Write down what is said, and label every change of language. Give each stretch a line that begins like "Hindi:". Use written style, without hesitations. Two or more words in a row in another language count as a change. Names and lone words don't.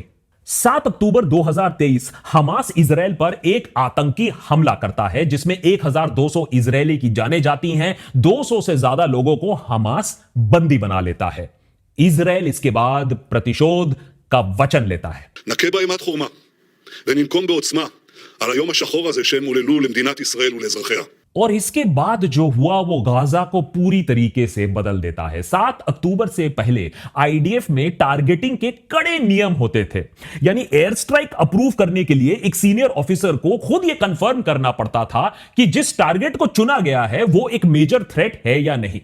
Hindi: 7 अक्टूबर 2023 हमास इजराइल पर एक आतंकी हमला करता है जिसमें 1200 इजरायली की जानें जाती हैं। 200 से ज्यादा लोगों को हमास बंदी बना लेता है। इजराइल इसके बाद प्रतिशोध का वचन लेता है।
Hebrew: נכה באימת חורמה וננקום בעוצמה על היום השחור הזה שהם עוללו למדינת ישראל ולאזרחיה.
Hindi: और इसके बाद जो हुआ वो गाजा को पूरी तरीके से बदल देता है। 7 अक्टूबर से पहले आईडीएफ में टारगेटिंग के कड़े नियम होते थे, यानी
English: air strike
Hindi: अप्रूव करने के लिए एक
English: senior officer
Hindi: को खुद यह कंफर्म करना पड़ता था कि जिस टारगेट को चुना गया है वो एक
English: major threat
Hindi: है या नहीं।